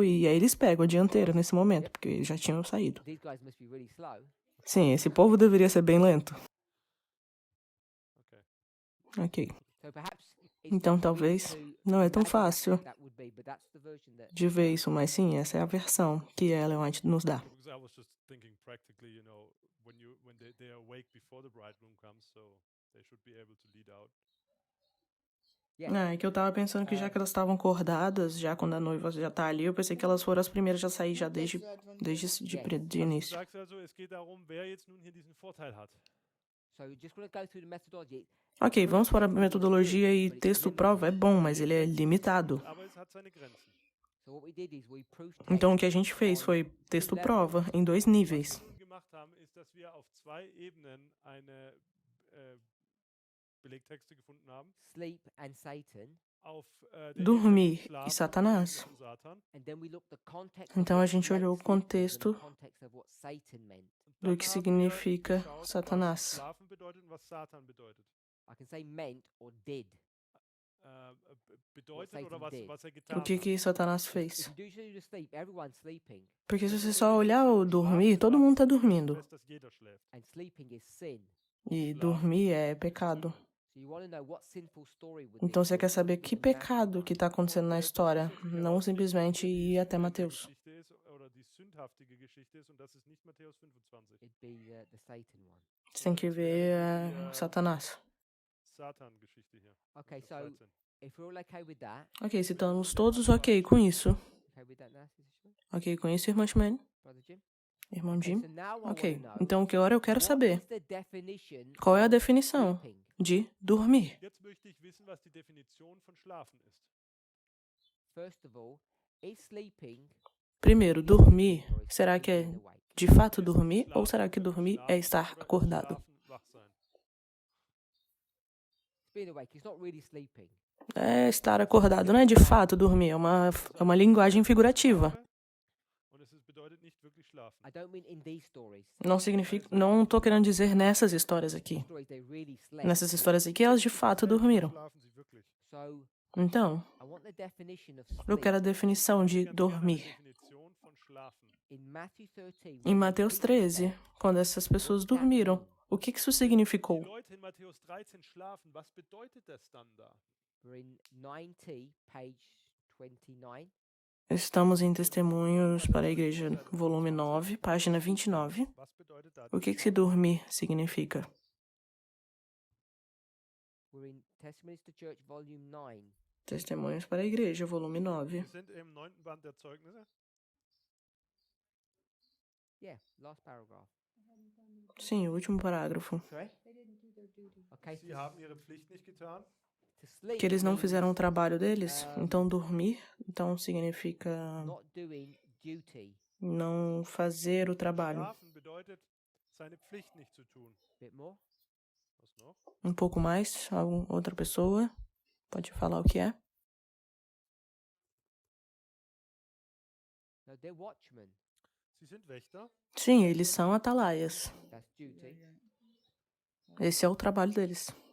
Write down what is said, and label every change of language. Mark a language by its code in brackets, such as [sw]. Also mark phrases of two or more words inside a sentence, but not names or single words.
[pt] E aí eles pegam a dianteira nesse momento, porque eles já tinham saído. Sim, esse povo deveria ser bem lento. Ok. Então talvez não é tão fácil de ver isso, mas sim, essa é a versão que Ellen White nos dá. [en] Because I was just thinking practically, when they are awake before the bridegroom comes, so they should be able to lead out. [pt] É que eu tava pensando que já que elas estavam acordadas, já quando a noiva já tá ali, eu pensei que elas foram as primeiras a sair já desde de início. [de] Du sagst also, es geht darum, wer jetzt nun hier diesen Vorteil hat. [pt] Ok, vamos para a metodologia e texto prova é bom, mas ele é limitado. [de] Aber es hat seine Grenzen. [pt] Então o que a gente fez foi texto prova em 2 níveis. [de] Was wir nun gemacht haben, ist, dass wir auf 2 Ebenen eine Belegtexte gefunden haben. [en] Sleep and Satan. [de] Auf der [pt] Dormir [de] Ebene [pt] e [de] Schlafen [pt] Satanás. [de] und Satan. [en] And then we looked at the context [pt] Então [en] of [pt] a [en] what [pt] gente olhou o [en] meant sleep and [pt] contexto [en] the context of what Satan meant. [pt] do que significa Satanás. [de] Schlafen bedeutet und was Satan bedeutet. [en] I can say meant or did. [de] Bedeutet Satan oder [en] did. [de] was er [pt] O [de] getan [pt] que [de] hat. [pt] que Satanás fez? [en] If you do choose to sleep, everyone's sleeping. [pt] Porque se você só olhar o dormir, todo mundo tá dormindo. [de] Fest, dass jeder schläft. [en] And sleeping is sin. [pt] E dormir é pecado. [en] So you want to know what sinful story would [pt] Então [en] this [pt] você [en] be? [pt] quer saber que pecado que está acontecendo na história, não simplesmente ir até Mateus. [de] Geschichte ist, oder die sündhaftige Geschichte ist, und das ist nicht Matthäus 25. [en] It'd be the Satan one. [pt] Você tem que ver Satanás. [de] Satan-Geschichte hier. [en] Okay, [de] Vers [en] so [de] 13. [en] if we're all okay with that, [pt] Ok, se estamos todos ok com isso. [en] okay with that now, Sister Shimon? [pt] Ok com isso, irmã Shimane? [en] Brother Jim? [pt] Irmão [en] Okay, [pt] Jim? [en] so now I [pt] Ok, [en] want to know, [pt] então agora eu quero [en] what [pt] saber [en] is the definition [pt] qual é a [en] of [pt] definição [en] sleeping? [pt] de dormir. [de] Jetzt möchte ich wissen, was die Definition von Schlafen ist. [en] First of all, is sleeping [pt] Primeiro, dormir, será que é de fato dormir ou será que dormir é estar acordado? [de] Schlafen, wach sein. [en] being awake? It's not really sleeping. [pt] É estar acordado, não é de fato dormir, é uma linguagem figurativa. [de] Und es bedeutet nicht wirklich schlafen. [en] I don't mean in these stories. [pt] Não significa, não tô querendo dizer nessas histórias aqui. [en] Stories they really slept. [pt] Nessas histórias aqui, elas de fato dormiram. [de] Schlafen sie wirklich. [en] So [pt] Então, [en] I want the definition of [pt] eu [en] sleep. [pt] quero a definição de [de] Ich hätte gerne [pt] dormir. [de] eine Definition von Schlafen. [en] In Matthew 13, [pt] Em Mateus 13, quando essas pessoas dormiram, o que isso significou? [de] Die Leute in Matthäus 13 schlafen, was bedeutet das dann da? [en] we're in 90, page 29. [pt] Estamos em Testemunhos para a Igreja, volume 9, página 29. [de] Was bedeutet da? [pt] O que esse dormir significa? [en] We're in Testimonies to Church, volume 9. [pt] Testemunhos para a Igreja, volume 9. [de] Wir sind im 9. Band der Zeugnisse. [en] Yeah, last paragraph. [pt] Sim, o último parágrafo. [en] Sorry? Okay, [de] Sie haben ihre Pflicht nicht getan. [en] to sleep [pt] Que eles não [en] means [pt] fizeram o trabalho deles, então dormir, então significa [en] not doing duty. [pt] não fazer o trabalho. [de] Schlafen bedeutet, seine Pflicht nicht zu tun. [en] Bit more? [de] Was noch? [pt] Um pouco mais, outra pessoa. Pode falar o que é? [en] No, they're watchmen. [de] Sie sind Wächter. [pt] Sim, eles são atalaias. [en] That's duty. [pt] Esse é o trabalho deles.